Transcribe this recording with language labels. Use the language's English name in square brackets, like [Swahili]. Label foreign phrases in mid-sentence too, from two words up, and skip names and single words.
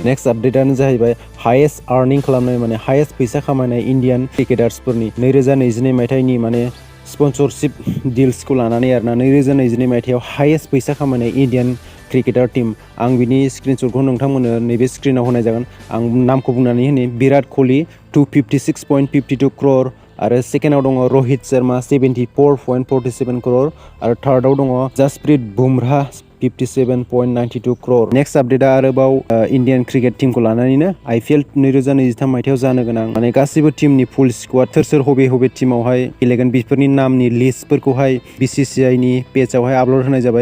[Bodo] नेक्स्ट आपडेटआनो जाहैबाय [English] highest earning [Bodo] खालामनाय माने हाइएस्ट फैसा खामायनाय [English] Indian cricketers [Bodo] 2022 मायथाइनि माने [English] sponsorship deals [Bodo] लानानै आरोना। 2022 मायथाइयाव हाइएस्ट फैसा खामायनाय [English] Indian cricketer team, [Bodo] आं बिनि स्क्रिनशटखौ नोंथांमोननो नैबे स्क्रिनाव होनाय जागोन। आं नामखौ बुंनानै होनि विराट कोहली 256.52 करोड़ आरो सेकेन्डआव दङ रोहित शर्मा 74.47 करोड़ आरो थार्डआव दङ जसप्रीत बुमराह 57.92 करोड़। नेक्स्ट आपडेटआ आरोबाव [English] Indian cricket team [Bodo] लानानैनो IPL 2023 मायथाइयाव जानो गोनां माने गासैबो टीमनि [English] full squad [Bodo] सोर सोर बबे बबे टीमावहाय गेलेगोन बेफोरनि नामनि लिस्टफोरखौहाय BCCIनि पेजआवहाय आपल'ड होनाय जाबाय।